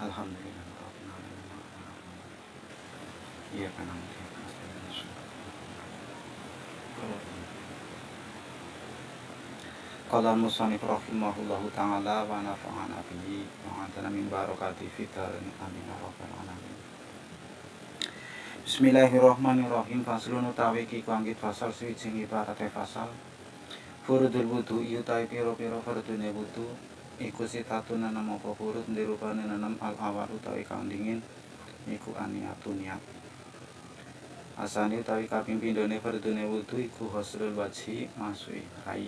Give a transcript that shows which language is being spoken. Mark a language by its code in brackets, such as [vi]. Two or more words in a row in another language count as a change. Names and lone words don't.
[ar] الحمد لله رب العالمين. إياك نعبد وإياك نستعين. قال المصنف رحمه الله تعالى ونفعنا به وأعطانا من بركاته في الدارين آمين يا رب العالمين. Bismillahirrahmanirrahim. [jv] Faslun utawi iki kuanggit fasal sawijing ibarate fasal. [ar] فروض الوضوء [jv] utawi pira-pira fardune wudu iku sitatun nanam apa furud ndirupane nanam al-awal utawi kang dingin iku aniatun niat. Asane utawi kaping pindhone fardune wudu iku [ar] غسل الوجه [jv] masui rai.